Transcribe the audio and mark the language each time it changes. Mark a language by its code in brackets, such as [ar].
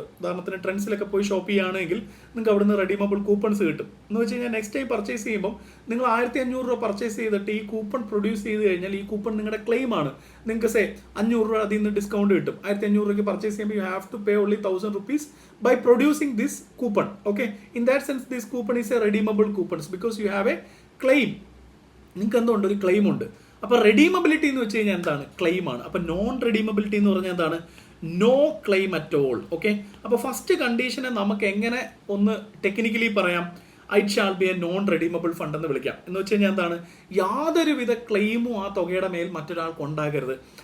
[ml] ഉദാഹരണത്തിന് ട്രെൻഡ്സിലൊക്കെ പോയി ഷോപ്പ് ചെയ്യുകയാണെങ്കിൽ നിങ്ങൾക്ക് അവിടുന്ന് റെഡീമബിൾ കൂപ്പൺസ് കിട്ടും. എന്ന് വെച്ച് കഴിഞ്ഞാൽ നെക്സ്റ്റ് ടൈം പർച്ചേസ് ചെയ്യുമ്പോൾ നിങ്ങൾ 1500 രൂപ പർച്ചേസ് ചെയ്തിട്ട് ഈ കൂപ്പൺ പ്രൊഡ്യൂസ് ചെയ്ത് കഴിഞ്ഞാൽ ഈ കൂപ്പൺ നിങ്ങളുടെ ക്ലെയിം ആണ്. നിങ്ങൾക്ക് 500 രൂപ അതിൽ നിന്ന് ഡിസ്കൗണ്ട് കിട്ടും. 1500 രൂപയ്ക്ക് പർച്ചേസ് ചെയ്യുമ്പോൾ [en] You have to pay only 1000 rupees by producing this coupon. Okay, in that sense this coupon is a redeemable coupons because you have a claim. [ml] നിങ്ങൾക്ക് എന്തുകൊണ്ട്? ഒരു ക്ലെയിം ഉണ്ട്. അപ്പൊ റെഡീമബിലിറ്റി എന്ന് വെച്ച് കഴിഞ്ഞാൽ എന്താണ്? ക്ലെയിം ആണ്. അപ്പൊ നോൺ റെഡീമബിലിറ്റി എന്ന് പറഞ്ഞാൽ എന്താണ്? [en] No claim at all. [ml] Okay, അപ്പൊ ഫസ്റ്റ് കണ്ടീഷനെ നമുക്ക് എങ്ങനെ ഒന്ന് ടെക്നിക്കലി പറയാം? [en] it shall be a non redeemable fund [ml] എന്ന് വിളിക്കാം. എന്ന് വെച്ച് കഴിഞ്ഞാൽ എന്താണ്? യാതൊരുവിധ ക്ലെയിമും ആ തുകയുടെ മേൽ മറ്റൊരാൾക്ക് ഉണ്ടാകരുത്.